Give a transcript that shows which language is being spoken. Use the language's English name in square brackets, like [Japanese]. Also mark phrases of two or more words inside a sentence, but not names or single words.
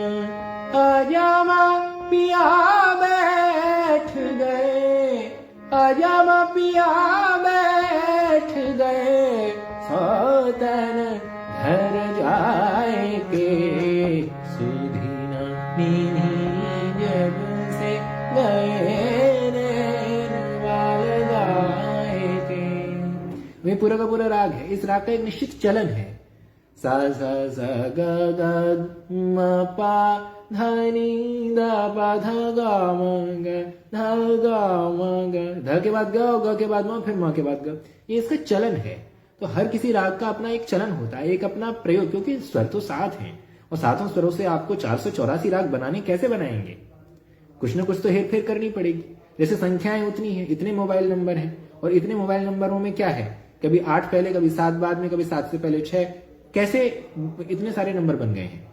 [Braj] अजमा पिया बैठ गए, अजमा पिया बैठ गए, सौतन घर जाए के सुधीना नीनी जब से गए वाल गाए के। [Hindi] वे पूरा का पूरा राग है। इस राग का एक निश्चित चलन है। सा सा सा ग ग म पा ध नी द पा ध ग म ग ध ग म ग। ध के बाद ग और ग के बाद म, फिर म के बाद ग। ये इसका चलन है। तो हर किसी राग का अपना एक चलन होता है, एक अपना प्रयोग, क्योंकि स्वर तो 7 हैं और 7 स्वरों से आपको 484 राग बनाने कैसे बनाएंगे? कुछ ना कुछ तो हेर फेर करनी पड़ेगी। जैसे संख्याएं उतनी है, इतने मोबाइल नंबर हैं और इतने मोबाइल नंबरों में क्या है, कभी 8 पहले, कभी 7 बाद में, कभी 7 से पहले 6, कैसे इतने सारे नंबर बन गए हैं?